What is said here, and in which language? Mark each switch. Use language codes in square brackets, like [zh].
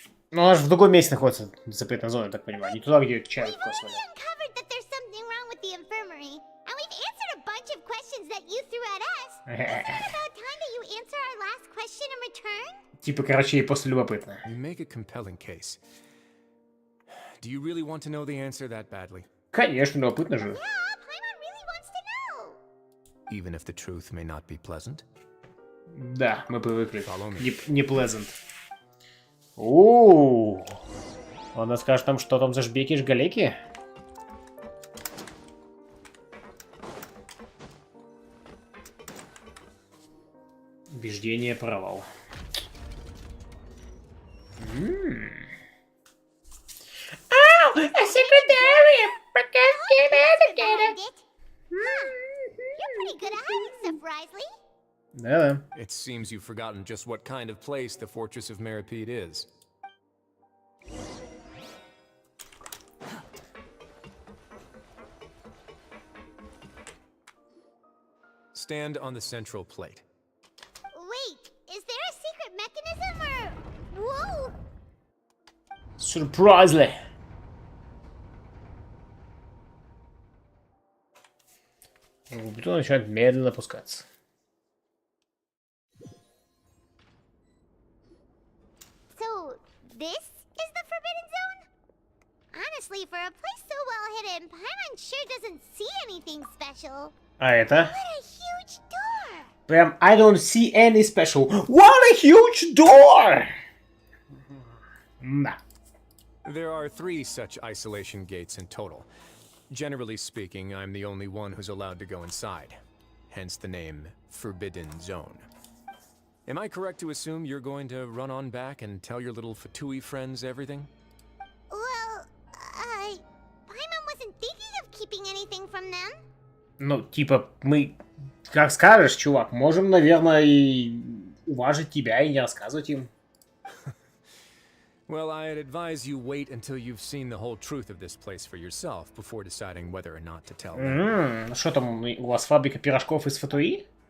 [ru] Ну, она же в другом месте находится, запретная зона, я так понимаю. Не туда, где чай косвенно. [en] Uncovered that there's something wrong with the infirmary, and we've answered a bunch of questions that you threw at us. Isn't it about time that you answer our last question in return? [ru] Типа, короче, ей просто любопытно. [en] You make a compelling case. Do you really want to know the answer that badly? [ru] Конечно, любопытно же. [en] Yeah, Paimon really wants to know. Even if the truth may not be pleasant? [ru] Да, мы привыкли. [en] Follow me. [ru] Не pleasant. Ооо. Она скажет нам, что там за жбеки-жгалеки? Убеждение провал. [en] You found it. Huh. You're pretty good at hiding stuff, Risley. [ru] Да-да. [en] It seems you've forgotten just what kind of place the Fortress of Meripede is. Stand on the central plate. Wait, is there a secret mechanism or... Whoa! Surprisingly. [ru] Бетон начинает медленно опускаться. [en] So, this is the Forbidden Zone? Honestly, for a place so well hidden, Paimon sure doesn't see anything special. [ru] А это? [en] What a huge door! Прям, I don't see any special. What a huge door! Да. There are 3 such isolation gates in total. Generally speaking, I'm the only one who's allowed to go inside. Hence the name Forbidden Zone. Am I correct to assume you're going to run on back and tell your little Fatui friends everything? Well, Paimon wasn't thinking of keeping anything from them. [ru] Ну, типа, мы, как скажешь, чувак, можем, наверное, и уважить тебя и не рассказывать им. [en] Well, I'd advise you wait until you've seen the whole truth of this place for yourself before deciding whether or not to tell them. [ru] Что там, у вас фабрика пирожков из Фатуи?